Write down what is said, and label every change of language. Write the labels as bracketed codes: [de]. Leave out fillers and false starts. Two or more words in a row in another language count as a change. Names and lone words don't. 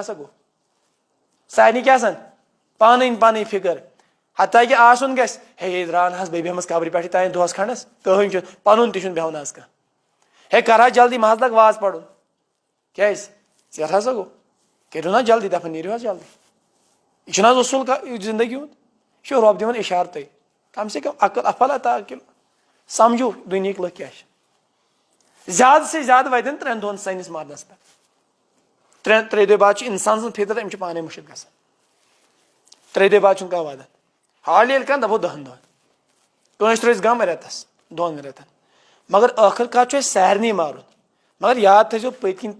[ks] ہسا گوٚو سارنٕے کیٛاہ آسان پنٕنۍ فکر حتیٰ کہِ آسُن گژھِ ہے درٛاو نہٕ حظ بیٚیہِ بیٚہمس قبرِ پٮ۪ٹھٕے تانۍ دۄہس کھنڈس کٕہٕنۍ چھُنہٕ پنُن تہِ چھُنہٕ بیٚہوان آز کانٛہہ ہے کرہا جلدی مہ حظ لگ واز پرُن کیٛازِ ژیر ہسا گوٚو کٔرِو نہ جلدی دفن نیٖرِو حظ جلدی یہِ چھُنہٕ حظ اصوٗل زندگی ہُنٛد یہِ چھُ رۄب دِوان اِشارتٕے [ur] کم سے کم [ks] عقل [ar] افلا تاکِل [ks] سمجھو دُنہِکۍ لُکھ کیٛاہ چھِ زیادٕ سے زیادٕ واتن 3 دۄہن سٲنِس مرنس پٮ۪ٹھ 3 دۄہہِ بعد چھُ انسان سٕنٛز فطرت أمِس چھُ پانے مُشِت گژھان 3 دۄہہِ بعد چھُنہٕ کانٛہہ واتان حال ییٚلہِ کانٛہہ دپو 10 دۄہن کٲنٛسہِ روزِ غم رٮ۪تس 2 رٮ۪تن مگر ٲخٕر کار چھُ اَسہِ سارنٕے مارُن مگر یاد تھٲیزیو پٔتۍ کِنۍ